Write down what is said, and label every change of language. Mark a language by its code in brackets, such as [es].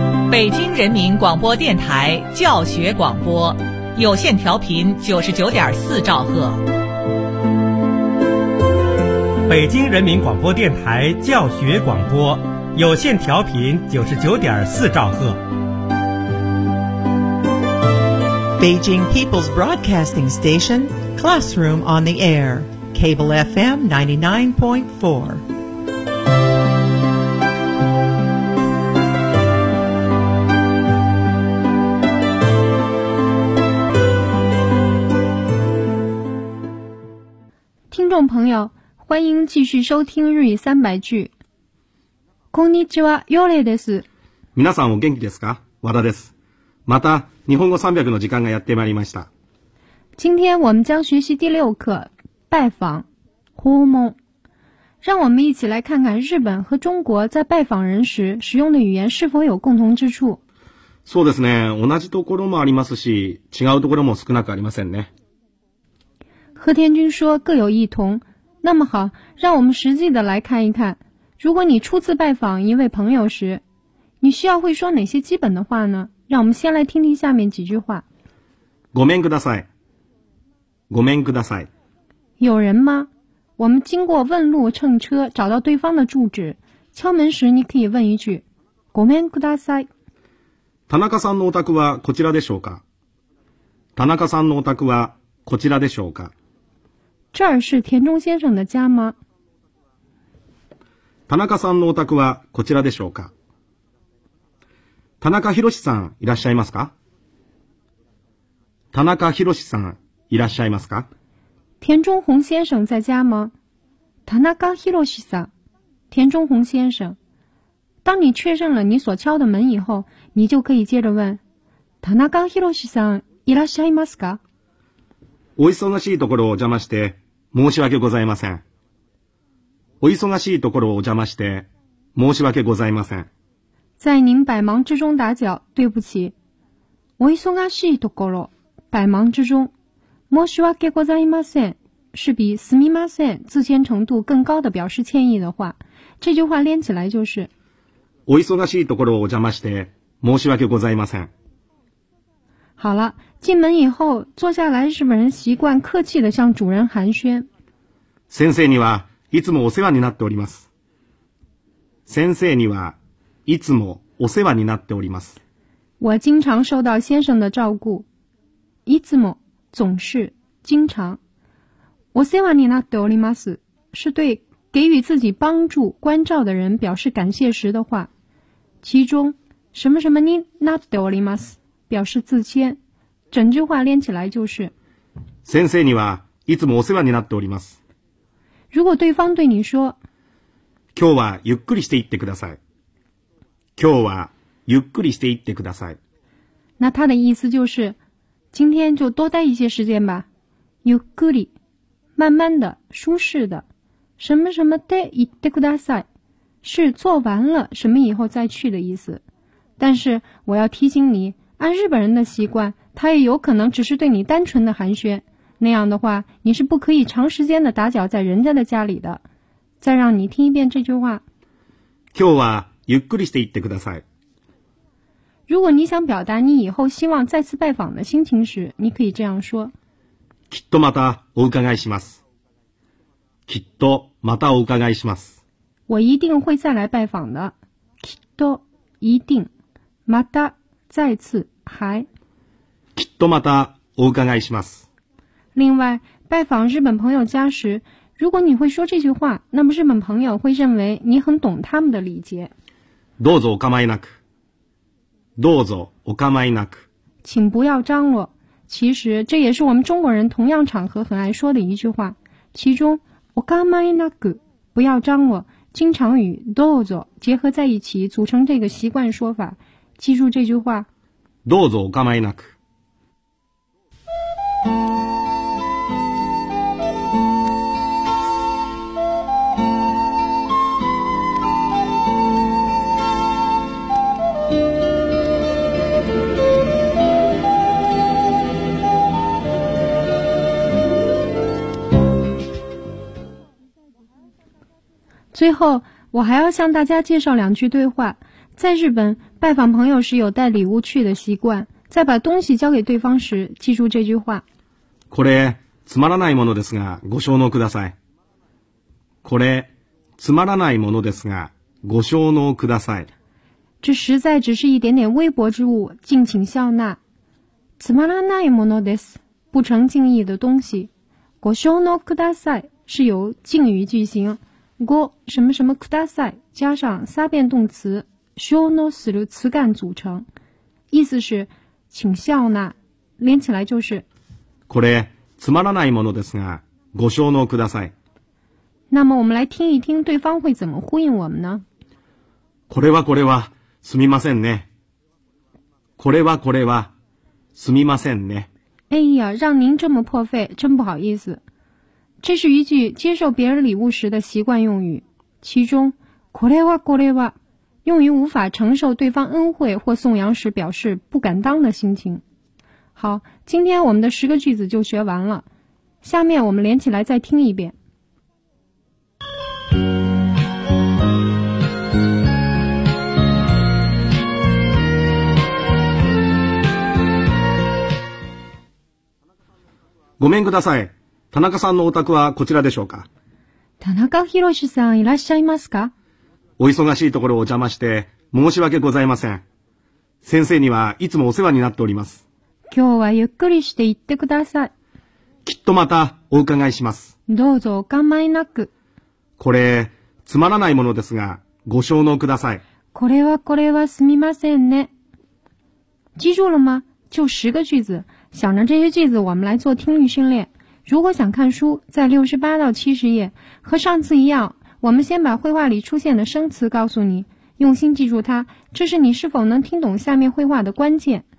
[zh] 北京人民广播电台教学广播，有线调频99.4兆赫。北京人民广播电台教学广播，有线调频99.4兆赫。 [en] Beijing People's Broadcasting Station, Classroom on the Air, Cable FM 99.4. Listeners, [zh] 朋友，欢迎继续收听日语三百句。 [ja] こんにちは、ヨレです。皆さんお元気ですか？和田です。また日本語300の時間がやってまいりました。 [zh] 今天我们将学习第六课拜访訪問。让我们一起来看看日本和中国在拜访人时使用的语言是否有共同之处。 [ja] そうですね。同じところもありますし、違うところも少なくありませんね。 [zh] 和田君说各有异同。那么好，让我们实际的来看一看，如果你初次拜访一位朋友时，你需要会说哪些基本的话呢？让我们先来听听下面几句话。 [ja] ごめんください。ごめんください。 [zh] 有人吗？我们经过问路乘车找到对方的住址，敲门时你可以问一句 [ja] ごめんください。田中さんのお宅はこちらでしょうか？田中さんのお宅はこちらでしょうか？ [zh] 这儿是田中先生的家吗？ [ja] 田中さんのお宅はこちらでしょうか？田中宏さんいらっしゃいますか？田中宏さんいらっしゃいますか？ [zh] 田中宏先生在家吗？田中宏さん，田中宏先生。当你确认了你所敲的门以后，你就可以接着问： [ja] 田中宏さんいらっしゃいますか？お忙しいところをお邪魔して申し訳ございません。お忙しいところをお邪魔して申し訳ございません。 [zh] 在您百忙之中打搅，对不起。 [ja] お忙しいところ， [zh] 百忙之中。 [ja] 申し訳ございません， [zh] 是比 [ja] すみません [zh] 自谦程度更高的表示歉意的话。这句话连起来就是。 [ja] お忙しいところをお邪魔して申し訳ございません。 [zh] 好了，进门以后坐下来，日本人习惯客气地向主人寒暄。 [ja] 先生にはいつもお世話になっております。先生にはいつもお世話になっております。 [zh] 我经常受到先生的照顾。 [ja] いつも [zh] 总是经常。 [ja] お世話になっております [zh] 是对给予自己帮助关照的人表示感谢时的话。其中什么什么 [ja] になっております。 [zh] 表示自谦，整句话连起来就是。 [ja] 先生にはいつもお世話になっております。 [zh] 如果对方对你说， [ja] 今日はゆっくりしていってください。今日はゆっくりしていってください。 [zh] 那他的意思就是，今天就多待一些时间吧。 [ja] ゆっくり， [zh] 慢慢的，舒适的。什么什么 [ja] でいってください， [zh] 是做完了什么以后再去的意思。但是我要提醒你。按日本人的习惯，他也有可能只是对你单纯的寒暄，那样的话，你是不可以长时间的打搅在人家的家里的。再让你听一遍这句话。 [ja] 今日はゆっくりしていってください。 [zh] 如果你想表达你以后希望再次拜访的心情时，你可以这样说。 [ja] きっとまたお伺いします。きっとまたお伺いします。 [zh] 我一定会再来拜访的。 [ja] きっと [zh] 一定 [ja] また。 [zh] 再次还。 [ja] きっとまたお伺いします。 [zh] 另外，拜访日本朋友家时，如果你会说这句话，那么日本朋友会认为你很懂他们的礼节。 [ja] どうぞお構いなく。どうぞお構いなく。 [zh] 请不要张罗。其实这也是我们中国人同样场合很爱说的一句话。其中 [ja] お構いなく， [zh] 不要张罗，经常与 [ja] どうぞ [zh] 结合在一起，组成这个习惯说法。记住这句话。 [ja] どうぞお構いなく。 [zh] 最后，我还要向大家介绍两句对话。在日本，拜访朋友时有带礼物去的习惯，在把东西交给对方时，记住这句话。 [ja] これつまらないものですが、ご承諾ください。これつまらないものですが、ご承諾ください。 [zh] 这实在只是一点点微薄之物，敬请笑纳。 [ja] つまらないものです， [zh] 不成敬意的东西。 [ja] ご承諾ください [zh] 是由敬语句型。 [ja] ご [zh] 什么什么 [ja] ください [zh] 加上三变动词 [ja] 承諾する [zh] 词干组成，意思是请笑纳，连起来就是 [ja] これつまらないものですがご承諾ください。 [zh] 那么我们来听一听对方会怎么呼应我们呢？ [ja] これはこれはすみませんね。これはこれはすみませんね。 [zh] 哎呀，让您这么破费，真不好意思。这是一句接受别人礼物时的习惯用语，其中 [ja] これはこれは [zh] 用于无法承受对方恩惠或颂扬时表示不敢当的心情。好，今天我们的十个句子就学完了，下面我们连起来再听一遍。 [ja] ごめんください、田中さんのお宅はこちらでしょうか。田中博さんいらっしゃいますか。お忙しいところをお邪魔して申し訳ございません。先生にはいつもお世話になっております。今日はゆっくりして行ってください。きっとまたお伺いします。どうぞお構いなく。これつまらないものですがご承諾ください。これはこれはすみませんね。 [zh] 记住了吗？就十个句子，想着这些句子我们来做听力训练。如果想看书，在68到70页，和上次一样，我们先把绘画里出现的生词告诉你，用心记住它，这是你是否能听懂下面绘画的关键。